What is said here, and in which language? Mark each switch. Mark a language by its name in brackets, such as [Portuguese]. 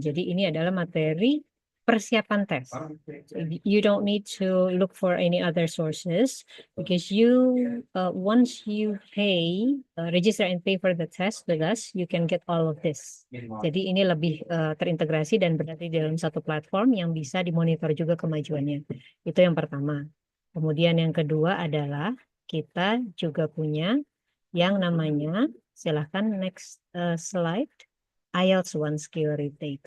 [Indonesian] Jadi ini adalah materi persiapan tes. [English] You don't need to look for any other sources because once you register and pay for the test with us, you can get all of this. [Indonesian] Jadi ini lebih terintegrasi dan berada di dalam satu platform yang bisa dimonitor juga kemajuannya. Itu yang pertama. Kemudian yang kedua adalah kita juga punya yang namanya, silahkan [English] next slide, [Indonesian] IELTS One Skill Retake.